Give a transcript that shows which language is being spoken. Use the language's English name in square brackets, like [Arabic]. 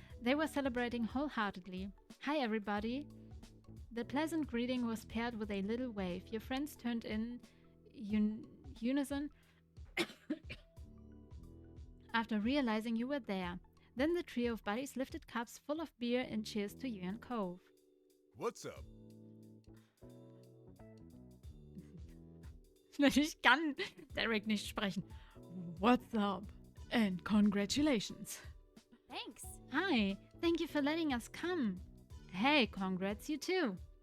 [English] They were celebrating wholeheartedly. Hi, everybody. The pleasant greeting was paired with a little wave. Your friends turned in unison after realizing you were there. Then the trio of buddies lifted cups full of beer and cheers to you and Cove. What's up? [German] Ich kann Derek nicht sprechen. [English] What's up? And congratulations. Thanks. Hi, thank you for letting us come. Hey, congrats, you too.